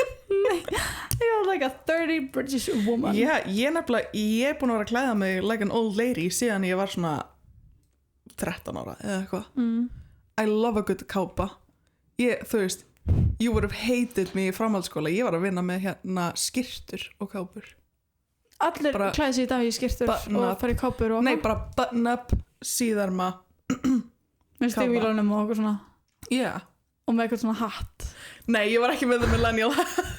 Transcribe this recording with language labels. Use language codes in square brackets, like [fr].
[en] Nei, like a 30 British woman. [is] Yeah, ég er búin að vera að klæða mig [en] like an old lady [is] síðan ég var svona 13 ára eða eitthvað. [en] I love a good kápa. [is] Þú veist, [en] you would have hated me [is] í framhaldsskóla. Ég var að vinna með hérna skyrtur og kápur. Allir klæði sig í dag í skyrtur og fara í kápur og Nei, bara button up, síðarma með stígvílunum og okkur svona. [en] Yeah. [is] Og með eitthvað svona hatt. Nei, ég var ekki með það millennial hatt.